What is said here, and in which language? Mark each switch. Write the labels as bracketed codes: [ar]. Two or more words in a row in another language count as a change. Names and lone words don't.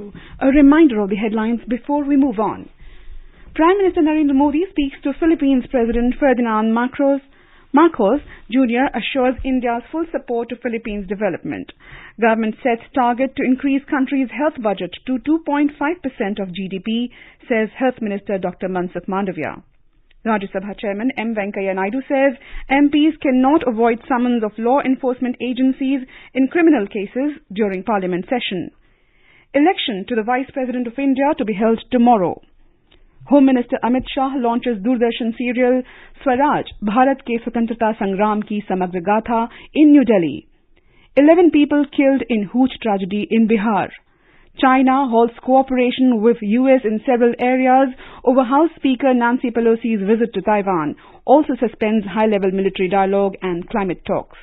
[en] A reminder of the headlines before we move on. Prime Minister Narendra Modi speaks to Philippines President Ferdinand Marcos Jr. assures India's full support to Philippines development. Government sets target to increase country's health budget to 2.5% of GDP, says Health Minister Dr. Mansukh Mandavia. Rajya Sabha Chairman M. Venkaiah Naidu says MPs cannot avoid summons of law enforcement agencies in criminal cases during Parliament session. Election to the Vice President of India to be held tomorrow. Home Minister Amit Shah launches Doordarshan serial Swaraj, Bharat ke Swatantrata Sangram ki Samagra Gatha in New Delhi. 11 people killed in huge tragedy in Bihar. China halts cooperation with US in several areas over House Speaker Nancy Pelosi's visit to Taiwan, also suspends high-level military dialogue and climate talks.